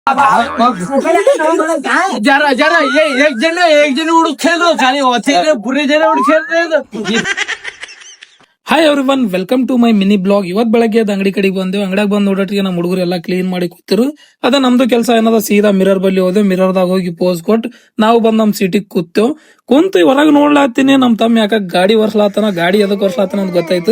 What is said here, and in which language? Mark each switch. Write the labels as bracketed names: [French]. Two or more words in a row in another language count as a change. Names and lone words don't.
[Marathi] जरा जरा एक जण उडून खेळतो खाली होते पुरे जण उडून खेळतो. [English] Hi everyone, welcome to my mini blog. [Kannada] ಇವತ್ ಬೆಳಗ್ಗೆ ಅಂಗಡಿ ಕಡೆಗೆ ಬಂದೇವು. ಅಂಗಡಿಯಾಗ ಬಂದ್ ನೋಡೋಟಿಗೆ ನಮ್ಮ ಹುಡುಗರು ಎಲ್ಲಾ ಕ್ಲೀನ್ ಮಾಡಿ ಕೂತಿರು. ಅದ ನಮ್ದು ಕೆಲಸ ಏನದ, ಸೀದಾ ಮಿರರ್ ಬಲ್ಲಿ ಹೋದೆ. ಮಿರರ್ದಾಗ ಹೋಗಿ ಪೋಸ್ ಕೊಟ್ಟು ನಾವು ಬಂದ್ ನಮ್ ಸೀಟಿಗೆ ಕೂತೇವ್. ಕುಂತು ಹೊರಗೆ ನೋಡ್ಲಾತೀನಿ ನಮ್ ತಮ್ಮ ಯಾಕ ಗಾಡಿ ಒರ್ಸ್ಲಾತನ, ಗಾಡಿ ಎದಕ್ ಒರ್ಸ್ಲಾತನ ಅಂತ ಗೊತ್ತಾಯ್ತು.